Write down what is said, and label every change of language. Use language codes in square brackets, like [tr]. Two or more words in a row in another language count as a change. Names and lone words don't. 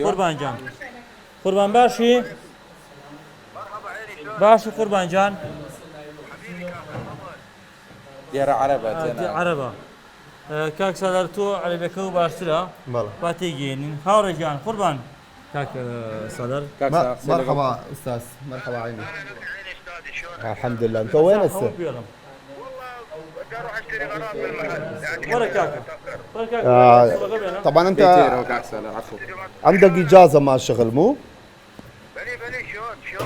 [ckb] قوربانجان قوربان باشی قوربانجان دیارە عەرەبە عەرەبە کاک سالار تۆ عەرەبەکە و باشترە با تێگەێنین هاوڕێگیان قوربان کاک سالار [ar] مرحبا استاذ مرحبا عيني الحمد لله انت وين هسه؟ طبعا انت عندك اجازه مع الشغل مو؟ بلي شلون